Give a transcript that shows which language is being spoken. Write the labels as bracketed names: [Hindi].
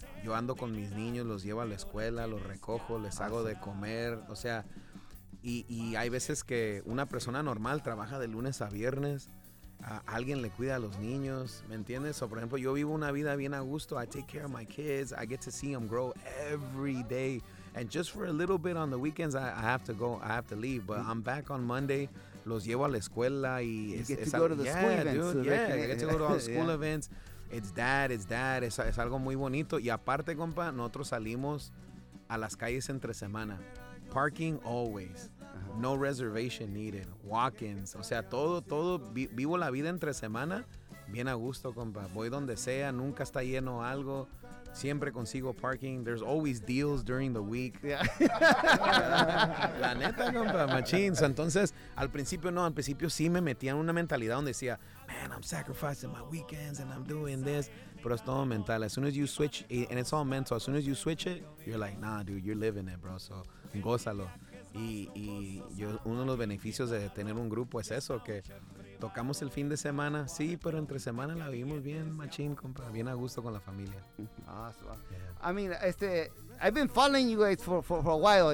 [Spanish] Yo ando con mis niños, los llevo a la escuela, los recojo, les hago de comer. O sea, y hay veces que una persona normal trabaja de lunes a viernes, a alguien le cuida a los niños, ¿me entiendes? O, por ejemplo, yo vivo una vida bien a gusto. [English] I take care of my kids. I get to see them grow every day. And just for a little bit on the weekends, I have to leave. But I'm back on Monday. [Spanish] Los llevo a la escuela y [English] you get to go to the school events. [Spanish] It's algo muy bonito. Y aparte, compa, nosotros salimos a las calles entre semana. [English] Parking always. No reservation needed. Walk-ins. [Spanish] O sea, todo. Vivo la vida entre semana bien a gusto, compa. Voy donde sea. Nunca está lleno algo. Siempre consigo parking. [English] There's always deals during the week. Yeah. [Spanish] La neta, compa, [English] machines. [Spanish] Entonces, al principio sí me metía en una mentalidad donde decía, [English] man, I'm sacrificing my weekends and I'm doing this. [Spanish] Pero es todo mental. [English] As soon as you switch, and it's all mental. As soon as you switch it, you're like, nah, dude, you're living it, bro. [Spanish] So, gózalo. Y yo, uno de los beneficios de tener un grupo es eso, que tocamos el fin de semana, sí, pero entre semana la vivimos bien machín, compa, bien a gusto con la familia. [English] Awesome. Yeah. I mean, I've been following you guys for a while.